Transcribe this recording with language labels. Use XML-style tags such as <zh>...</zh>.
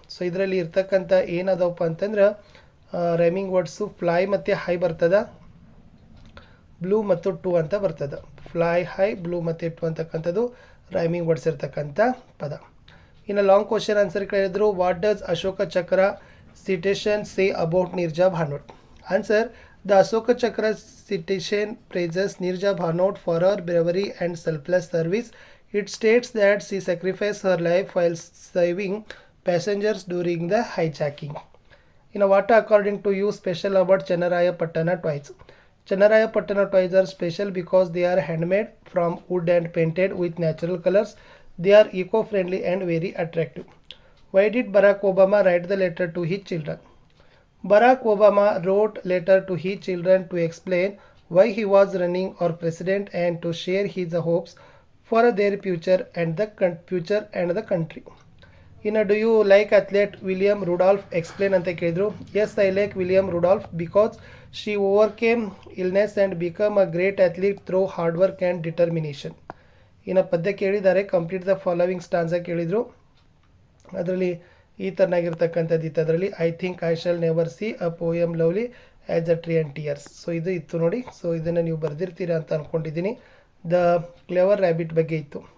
<kn>So ಇದರಲ್ಲಿ ಇರ್ತಕ್ಕಂಥ ಏನದವಪ್ಪ ಅಂತಂದ್ರೆ ರೈಮಿಂಗ್ ವರ್ಡ್ಸು ಫ್ಲೈ ಮತ್ತು ಹೈ ಬರ್ತದ, ಬ್ಲೂ ಮತ್ತು ಟು ಅಂತ ಬರ್ತದೆ. ಫ್ಲೈ ಹೈ, ಬ್ಲೂ ಮತ್ತು ಟು ಅಂತಕ್ಕಂಥದ್ದು ರೈಮಿಂಗ್ ವರ್ಡ್ಸ್ ಇರ್ತಕ್ಕಂಥ ಪದ.</kn> <en>ಇನ್ನು long question answer ಕೇಳಿದ್ರು, what does Ashoka Chakra citation say about Nirja Bhanot? Answer: the Ashoka Chakra citation praises Nirja Bhanot for her bravery and selfless service. It states that she sacrificed her life while saving passengers during the hijacking. In what according to you special about Channaraya-Pattana toys? Channaraya-Pattana toys are special because they are handmade from wood and painted with natural colors. They are eco-friendly and very attractive. Why did Barack Obama write the letter to his children? Barack Obama wrote letter to his children to explain why he was running for president and to share his hopes for their future and the country. Do you like athlete William Rudolph? Explain</en> <kn>anta kelidru.</kn> <en>Yes, I like William Rudolph because she overcame illness and became a great athlete through hard work and determination.</en> <kn>ಪದ್ಯ ಕೇಳಿದ್ದಾರೆ,</kn> <en>complete the following stanza</en> <kn>ಕೇಳಿದ್ರು. ಅದರಲ್ಲಿ ಈ ಥರನಾಗಿರ್ತಕ್ಕಂಥದ್ದು ಇತ್ತು.</kn> <en>ಅದರಲ್ಲಿ I think I shall never see a poem lovely as a tree and tears. So</en> <kn>ಇದು ಇತ್ತು ನೋಡಿ. ಸೊ ಇದನ್ನು ನೀವು ಬರೆದಿರ್ತೀರಾ ಅಂತ ಅಂದ್ಕೊಂಡಿದ್ದೀನಿ.</kn> <en>the clever rabbit</en> <kn>ಬಗ್ಗೆ ಇತ್ತು.</kn>